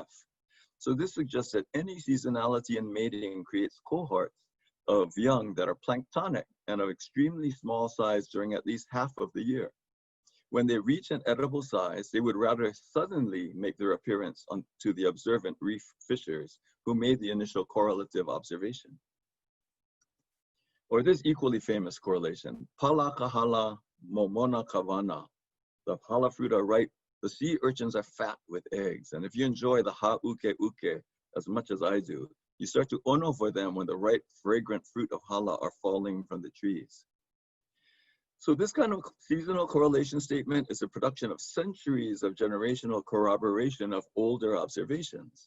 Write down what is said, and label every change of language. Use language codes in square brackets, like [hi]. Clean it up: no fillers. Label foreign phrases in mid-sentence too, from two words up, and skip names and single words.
[en] So this suggests that any seasonality in mating creates cohorts of young that are planktonic and of extremely small size during at least half of the year. When they reach an edible size, they would rather suddenly make their appearance to the observant reef fishers who made the initial correlative observation. Or this equally famous correlation, [haw] pala kahala momona kavana. [en] The pala fruit are ripe, the sea urchins are fat with eggs. And if you enjoy the ha'uke as much as I do, you start to ono for them when the ripe, fragrant fruit of hala are falling from the trees. So this kind of seasonal correlation statement is a production of centuries of generational corroboration of older observations.